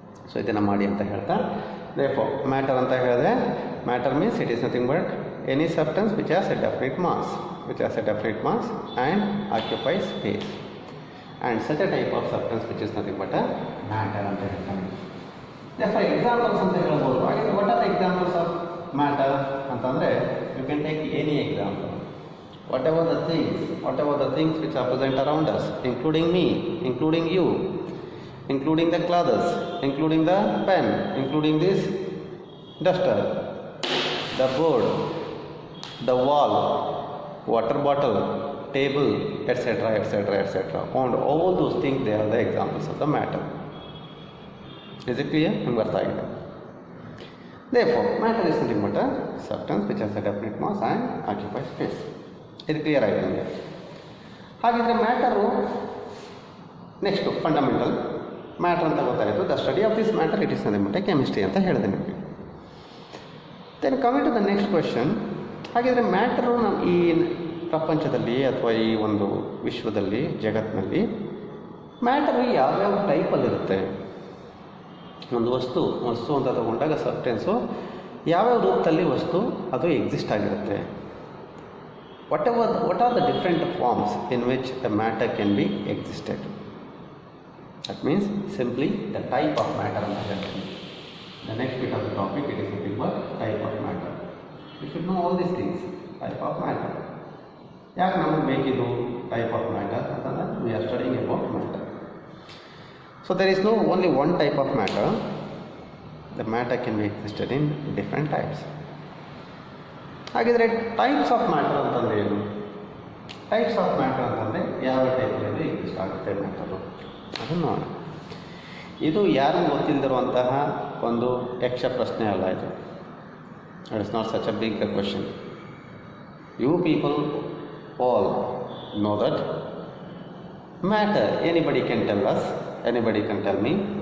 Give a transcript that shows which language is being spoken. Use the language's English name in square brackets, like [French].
[Kannada] So ಇದನ್ನು ಮಾಡಿ ಅಂತ ಹೇಳ್ತಾ, [English] therefore matter ಅಂತ ಹೇಳಿದ್ರೆ, matter means it is nothing but any substance which has a definite mass and occupies space, and such a type of substance which is nothing but a matter [Kannada] ಅಂತ ಹೇಳ್ತಾನೆ. [English] therefore [Kannada] examples ಅಂತ ಹೇಳ್ಬೋದು. ಹಾಗೆ [English] what are the examples of matter [Kannada] ಅಂತಂದರೆ, [English] You can take any example. whatever the things which are present around us, including me, including you, including the clothes, including the pen, including this duster, the board, the wall, water bottle, table, etc., etc., etc. And all those things, they are the examples of the matter. Is it clear? Therefore, matter is nothing but a substance which has a definite mass and occupies space. Is it clear? [Kannada] ಹಾಗಿದ್ರೆ matter next fundamental matter ಅಂತ ಗೊತ್ತಾಯಿತು. [English] the study of this matter it is nothing but chemistry [Kannada] ಅಂತ ಹೇಳಿದೆ ನಿಮಗೆ. [English] Then coming to the next question. [Kannada] ಹಾಗಿದ್ರೆ matter ನಮ್ಮ ಈ ಪ್ರಪಂಚದಲ್ಲಿ ಅಥವಾ ಈ ಒಂದು ವಿಶ್ವದಲ್ಲಿ, ಜಗತ್ತಿನಲ್ಲಿ ಮ್ಯಾಟರು ಯಾವ್ಯಾವ ಟೈಪಲ್ಲಿರುತ್ತೆ? ಒಂದು ವಸ್ತು ಅಂತ ತಗೊಂಡಾಗ ಸಬ್ಸ್ಟೆನ್ಸು ಯಾವ್ಯಾವ ರೂಪದಲ್ಲಿ ವಸ್ತು ಅದು ಎಕ್ಸಿಸ್ಟ್ ಆಗಿರುತ್ತೆ. [English] what are the different forms in which the matter can be existed? That means simply the type of matter. The next bit of the topic, it is nothing but type of matter. You should know all these things. Type of matter. [Kannada] ಯಾಕೆ ನಮಗೆ ಬೇಕಿದು type of matter ಅಂತಂದರೆ [English] we are studying about matter. So there is no only one type of matter. The matter can be existed in different types. [Kannada] ಹಾಗಿದ್ರೆ types of matter ಅಂತಂದರೆ ಏನು? Types of matter ಅಂತಂದರೆ ಯಾವ ಟೈಪಲ್ಲಿ exist ಆಗುತ್ತೆ matter ಅದನ್ನು ನೋಡೋಣ. ಇದು ಯಾರು ಗೊತ್ತಿಲ್ಲದಿರುವಂತಹ ಒಂದು ಯಕ್ಷ ಪ್ರಶ್ನೆ ಅಲ್ಲ ಇದು. [English] It is not such a big question. You people all know that matter anybody can tell us, anybody can tell me.